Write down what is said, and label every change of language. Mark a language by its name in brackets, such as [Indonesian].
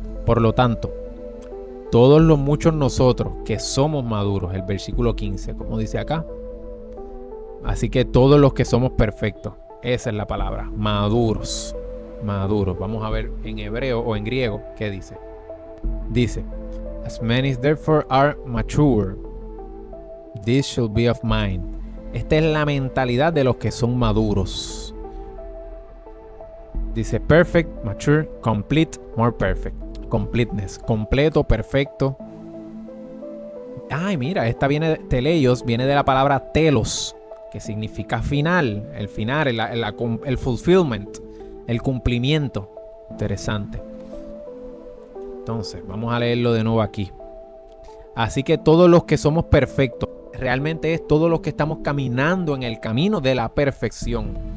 [Spanish] Por lo tanto, todos los muchos nosotros que somos maduros, el versículo 15, como dice acá, así que todos los que somos perfectos, esa es la palabra, maduros, maduros. Vamos a ver en hebreo o en griego qué dice. [English] Dice, as many therefore are mature, this shall be of mine. [Spanish] Esta es la mentalidad de los que son maduros. [English] Dice perfect, mature, complete, more perfect. [Spanish] Completeness, completo, perfecto. Ay, mira, esta viene de teleios, viene de la palabra telos, que significa final, el final, el fulfillment, el cumplimiento. Interesante. Entonces, vamos a leerlo de nuevo aquí. Así que todos los que somos perfectos, realmente es todos los que estamos caminando en el camino de la perfección.